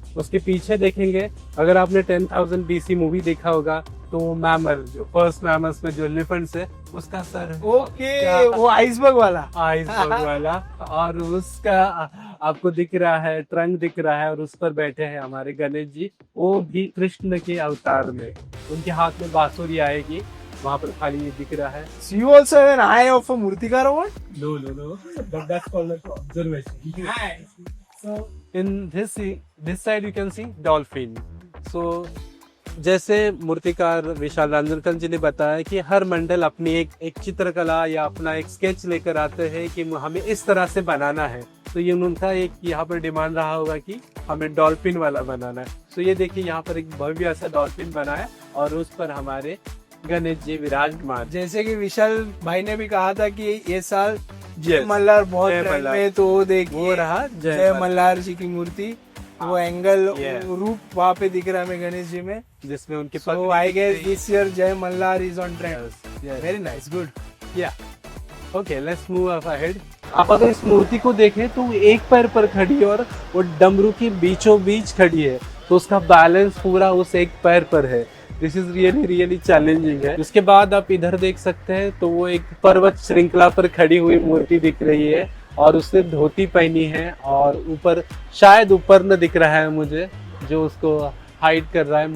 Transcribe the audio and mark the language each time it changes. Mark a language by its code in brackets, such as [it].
[hi] उसके पीछे देखेंगे, अगर आपने 10,000 BC मूवी देखा होगा, तो वो मैमल, जो फर्स्ट मैमल्स में जो एलिफेंट्स है, उसका सर है। ओके, वो आइसबर्ग वाला, आइसबर्ग वाला, और उसका आपको दिख रहा है, ट्रंक दिख रहा है, और उस पर बैठे हैं हमारे गणेश जी, वो भी कृष्ण के अवतार में, उनके हाथ में बांसुरी आएगी, वहाँ पर खाली ये दिख रहा है। [en] So you also have an eye of a murtikar award? No, but that's called an observation. So in this side you can see dolphin. [hi] So जैसे मूर्तिकार विशाल रंजनकर जी ने बताया कि हर मंडल अपनी एक चित्रकला या अपना एक स्केच लेकर आते हैं कि हमें इस तरह से बनाना है, तो ये उनका एक यहाँ पर डिमांड रहा होगा कि हमें डॉल्फिन वाला बनाना है। तो ये देखिए, यहाँ पर एक भव्य सा डॉल्फिन बना है और उस पर हमारे गणेश जी विराजमान। जैसे कि विशाल भाई ने भी कहा था कि ये साल जय मल्हार बहुत ट्रेंड में, तो वो देखिए, वो रहा जय मल्हार जी की मूर्ति, वो एंगल, रूप वहाँ पे दिख रहा है हमें गणेश जी में, जिसमें उनके [en] So I guess this year Jai Malhar is on trend. Very nice, good. Yeah. Okay, let's move up ahead. [hi] आप अगर इस मूर्ति को देखें तो एक पैर पर खड़ी है और वो डमरू की बीचों बीच खड़ी है, तो उसका बैलेंस पूरा उस एक पैर पर है। [en] this is really challenging [hi] है। उसके बाद आप इधर देख सकते हैं, तो वो एक पर्वत श्रृंखला पर खड़ी हुई मूर्ति दिख रही है और उसने धोती पहनी है, और ऊपर शायद ऊपर न दिख रहा है मुझे, जो उसको हाइड कर रहा है।